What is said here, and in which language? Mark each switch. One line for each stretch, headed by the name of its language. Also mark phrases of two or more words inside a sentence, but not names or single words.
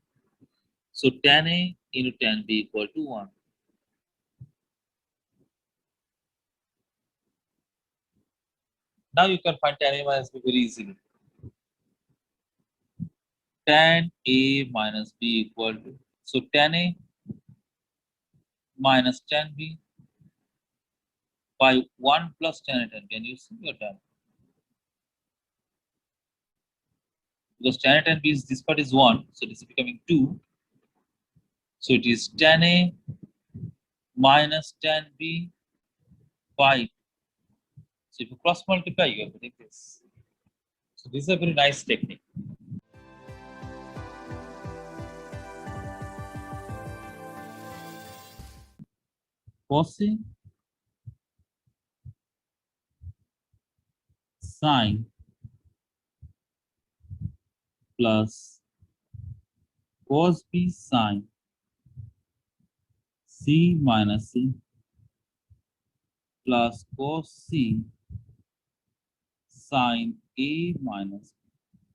English: So tan A into tan B equal to 1. Now you can find tan A minus B very easily. Tan A minus B equal to, so tan A minus tan B by 1 plus tan A tan B, and you see your tan. Because tan A tan B is, this part is 1, so this is becoming 2. So it is tan A minus tan B by 2. So if you cross multiply, you are getting this. So this is a very nice technique. Cosine, sine plus cos B sine C minus C plus cos C sine A minus B.